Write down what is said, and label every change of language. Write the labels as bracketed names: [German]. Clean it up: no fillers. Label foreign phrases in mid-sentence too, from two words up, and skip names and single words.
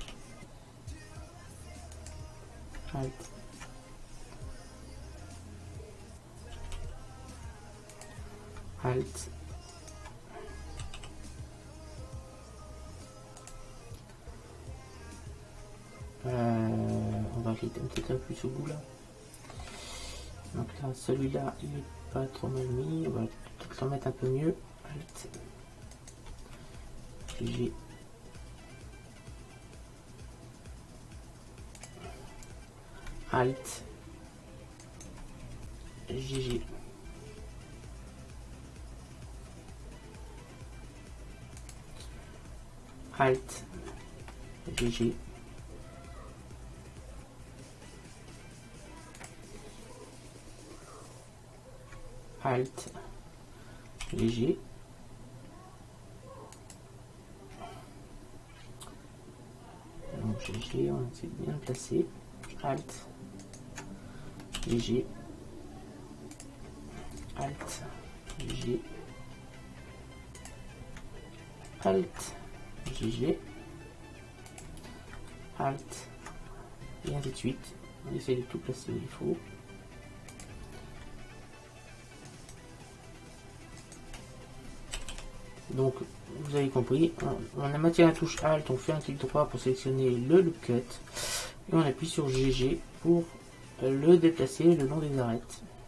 [French] Alt. Alt. On va aller peut-être un peu plus au bout là. Donc là, celui-là, il est pas trop mal mis. On va peut-être le mettre un peu mieux. Alt. GG. Alt. GG. Alt. GG. Alt. GG. Donc GG, on essaie de bien le placer. Alt. GG. Alt. GG. Alt. GG. Alt. Et ainsi de suite. On essaie de tout placer où il faut. Donc, vous avez compris, on a maintient la touche Alt, on fait un clic droit pour sélectionner le [English] loop cut, [French] et on appuie sur GG pour le déplacer le long des arêtes.